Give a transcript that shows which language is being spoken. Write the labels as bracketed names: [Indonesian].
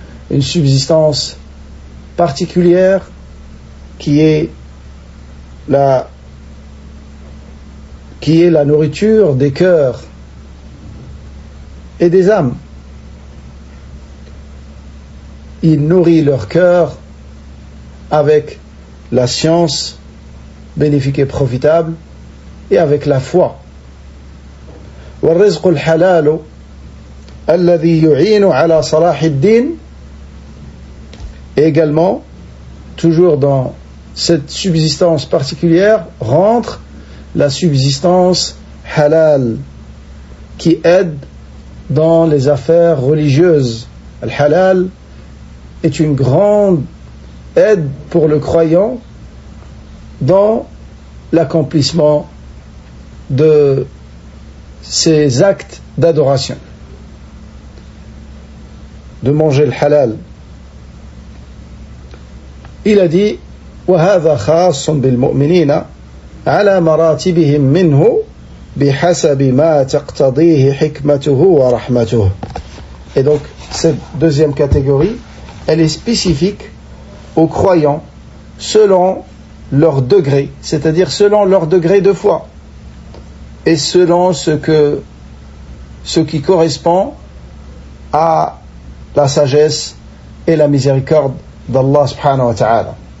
[French] Une subsistance particulière qui est la nourriture des cœurs et des âmes. Il nourrit leur cœur avec la science bénéfique et profitable et avec la foi. [Arabic] والرزق الحلال الذي يعين على صلاح الدين. [French] Et également, toujours dans cette subsistance particulière, rentre la subsistance halal qui aide dans les affaires religieuses. Al-halal est une grande aide pour le croyant dans l'accomplissement de ses actes d'adoration. De manger le halal. Il a dit [Arabic] وَهَذَا خَاصٌ بِالْمُؤْمِنِينَ عَلَى مَرَاتِبِهِمْ مِنْهُ بِحَسَبِ مَا تَقْتَضِيهِ حِكْمَتُهُ وَرَحْمَتُهُ. [French] Et donc, cette deuxième catégorie, elle est spécifique aux croyants selon leur degré, c'est-à-dire selon leur degré de foi et selon ce qui correspond à la sagesse et la miséricorde d'Allah subhanahu wa ta'ala.